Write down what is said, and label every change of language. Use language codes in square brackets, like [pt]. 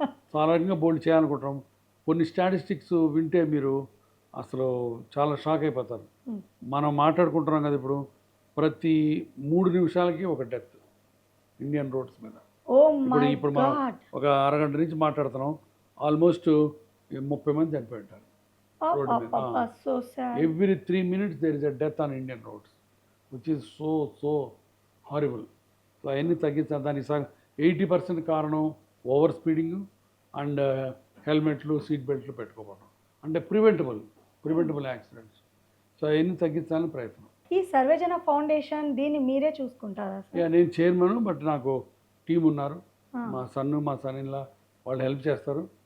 [te] So ఆ రకంగా బోల్డ్ చేయాలనుకుంటున్నాం. కొన్ని స్టాటిస్టిక్స్ వింటే మీరు అసలు చాలా షాక్ అయిపోతారు. మనం మాట్లాడుకుంటున్నాం కదా, ఇప్పుడు ప్రతి 3 నిమిషాలకి ఒక డెత్ ఇండియన్ రోడ్స్ మీద. ఇప్పుడు మనం ఒక అరగంట నుంచి మాట్లాడుతున్నాం, ఆల్మోస్ట్ 30 మంది చనిపోయి ఉంటారు రోడ్డు మీద. [en] Every 3 minutes there is a death on Indian roads, which is so horrible. [te] So అవన్నీ తగ్గించాలి. దానికి 80% కారణం ఓవర్ స్పీడింగ్ అండ్ హెల్మెట్లు, సీట్ బెల్ట్లు పెట్టుకోవడం. అంటే ప్రివెంటబుల్ యాక్సిడెంట్స్. సో అవన్నీ తగ్గించాలని ప్రయత్నం. ఈ సర్వేజన ఫౌండేషన్ దీన్ని మీరే చూసుకుంటారా సార్? నేను చైర్మన్, బట్ నాకు టీం ఉన్నారు. మా సన్ను మా సన్నిలా వాళ్ళు హెల్ప్ చేస్తారు.